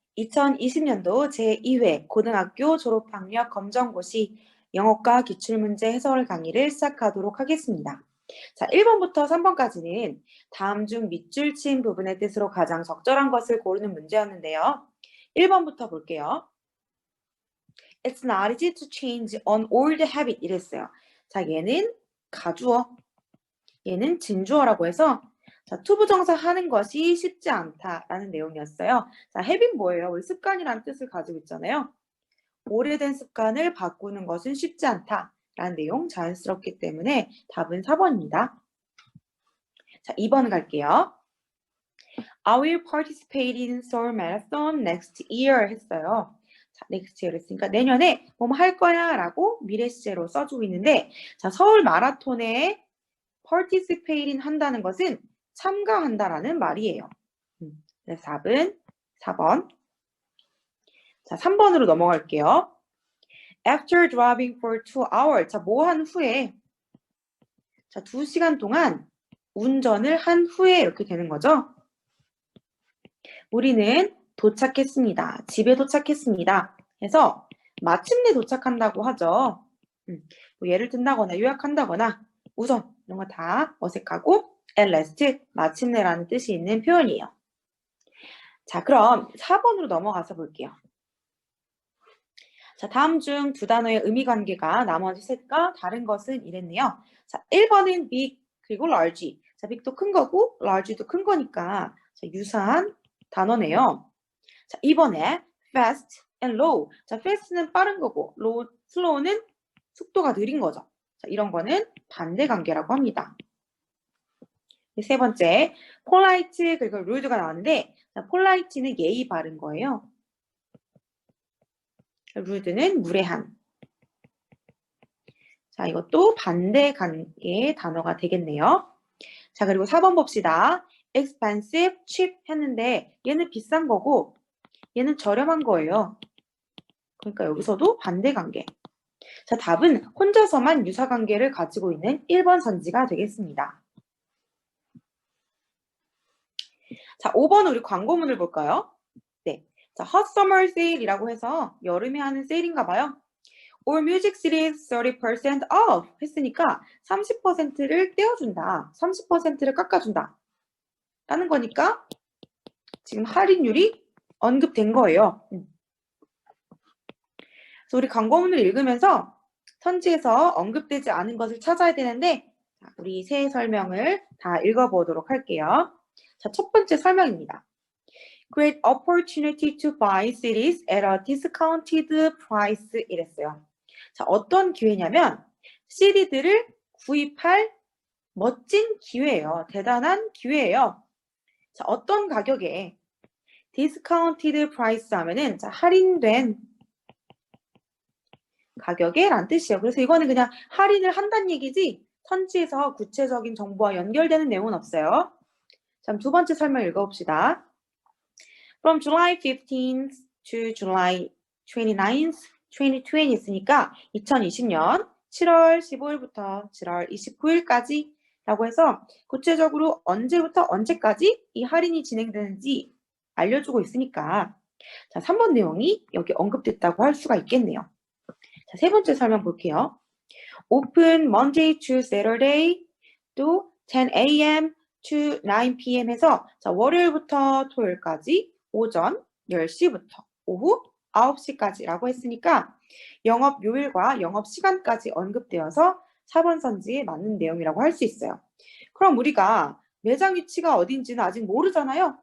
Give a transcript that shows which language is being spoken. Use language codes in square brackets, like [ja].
[ko] 2020년도 제2회 고등학교 졸업학력 검정고시 영어과 기출문제 해설 강의를 시작하도록 하겠습니다. 자, 1번부터 3번까지는 다음 중 밑줄 친 부분의 뜻으로 가장 적절한 것을 고르는 문제였는데요. 1번부터 볼게요. [en] It's not easy to change an old habit [ko] 이랬어요. 자, 얘는 가주어, 얘는 진주어라고 해서 자, 투부정사 하는 것이 쉽지 않다라는 내용이었어요. 자, habit 뭐예요? 우리 습관이라는 뜻을 가지고 있잖아요. 오래된 습관을 바꾸는 것은 쉽지 않다라는 내용 자연스럽기 때문에 답은 4번입니다. 자, 2번 갈게요. [en] I will participate in Seoul Marathon next year [ko] 했어요. 자, next year 했으니까 내년에 뭐 할 거야 라고 미래 시제로 써주고 있는데 자, 서울 마라톤에 participating 한다는 것은 참가한다라는 말이에요. 그래서 답은 4번. 자, 3번으로 넘어갈게요. [en] After driving for 2 hours. [ko] 자, 뭐 한 후에. 자, 2시간 동안 운전을 한 후에 이렇게 되는 거죠. 우리는 도착했습니다. 집에 도착했습니다. 해서 마침내 도착한다고 하죠. 뭐 예를 든다거나 요약한다거나 우선 이런 거 다 어색하고 at last 마침내라는 뜻이 있는 표현이에요. 자, 그럼 4번으로 넘어가서 볼게요. 자, 다음 중 두 단어의 의미 관계가 나머지 셋과 다른 것은 이랬네요. 자, 1번은 big 그리고 large. 자, big도 큰 거고 large도 큰 거니까 자, 유사한 단어네요. [en] 자, 2번에 fast and low. [ko] 자, fast는 빠른 거고 slow는 속도가 느린 거죠. 자, 이런 거는 반대 관계라고 합니다. 세 번째, polite 그리고 rude가 나왔는데 자, polite는 예의 바른 거예요. rude는 무례한. 자, 이것도 반대 관계의 단어가 되겠네요. 자, 그리고 4번 봅시다. expensive, cheap 했는데 얘는 비싼 거고 얘는 저렴한 거예요. 그러니까 여기서도 반대 관계. 자, 답은 혼자서만 유사 관계를 가지고 있는 1번 선지가 되겠습니다. 자, 5번 우리 광고문을 볼까요? 네. 자, [en] hot summer sale [ko] 이라고 해서 여름에 하는 세일인가 봐요. [en] All music CDs 30% off [ko] 했으니까 30%를 떼어준다. 30%를 깎아준다. 라는 거니까 지금 할인율이 언급된 거예요. 그래서 우리 광고문을 읽으면서 선지에서 언급되지 않은 것을 찾아야 되는데 우리 새 설명을 다 읽어보도록 할게요. 자, 첫 번째 설명입니다. [en] Great opportunity to buy CDs at a discounted price [ko] 이랬어요. 자, 어떤 기회냐면 CD들을 구입할 멋진 기회예요. 대단한 기회예요. 자, 어떤 가격에 discounted price 하면은 자, 할인된 가격에 란 뜻이에요. 그래서 이거는 그냥 할인을 한다는 얘기지 선지에서 구체적인 정보와 연결되는 내용은 없어요. 자, 두 번째 설명 읽어봅시다. [en] From July 15th to July 29th, 2020 [ko] 있으니까 2020년 7월 15일부터 7월 29일까지 라고 해서 구체적으로 언제부터 언제까지 이 할인이 진행되는지 알려주고 있으니까 자, 3번 내용이 여기 언급됐다고 할 수가 있겠네요. 자, 세 번째 설명 볼게요. [en] Open Monday to Saturday [ko] 또 [en] 10 a.m. to 9 p.m. [ko] 해서 자, 월요일부터 토요일까지 오전 10시부터 오후 9시까지라고 했으니까 영업 요일과 영업 시간까지 언급되어서 4번 선지에 맞는 내용이라고 할 수 있어요. 그럼 우리가 매장 위치가 어딘지는 아직 모르잖아요.